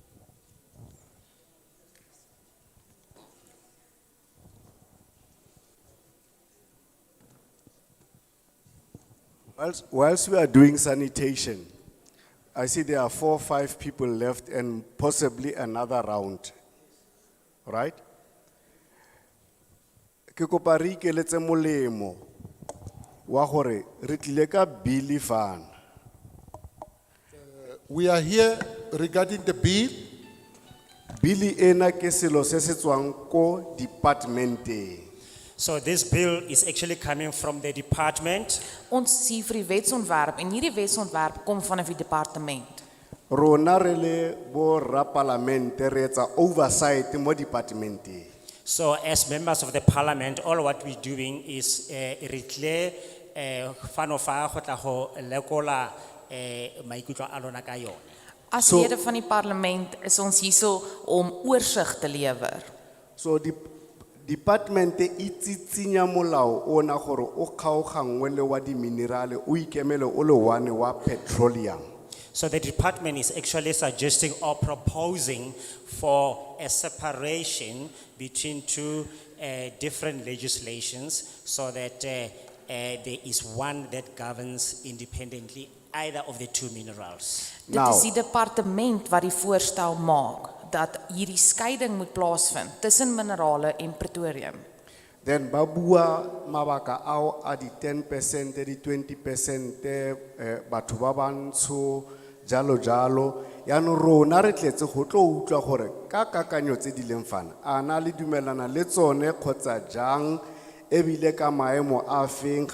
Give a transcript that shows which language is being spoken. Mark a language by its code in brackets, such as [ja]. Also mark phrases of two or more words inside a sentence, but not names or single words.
[en] Whilst we are doing sanitation, I see there are 4 or 5 people left and possibly another round, right? [tn] Ke kopa re ikeletse molemo wa gore re tlile ka bill fana. [en] We are here regarding the bill. [tn] Bill ena ke selo se se tswang ko departmenteng. [en] So this bill is actually coming from the department. [af] Ons sien vir die wetsontwerp en hierdie wetsontwerp kom vanaf die departement. [st] Rona re le bo rapalamente re etsa oversight mo departmenteng. [en] So as members of the parliament, all what we're doing is reclaim [tn] fanofa go tla go lekola maikutlo a lona ka yone. [af] As lede van die parlement is ons hierso om oorsig te lewer. [tn] So [af] die department [tn] e tsitsinya molao ona gore o kgaogangwe le wa di minerale o ikemele o le one wa petroleum. [en] So the department is actually suggesting or proposing for a separation between 2 different legislations so that there is one that governs independently either of the 2 minerals. [af] Dit is die departement wat die voorstel maak dat hierdie skeiding moet plaasvind tussen minerale en petroleum. [st] Then babua mabaka ao a di 10%, di 20%, batho ba bantsho, jalo jalo. [tn] Yano rona re tletse go tlo utlwa gore ka kakanyo tse di leng fana ana le dumelana le tsone kgotsa jang ebile ka maemo a feng ga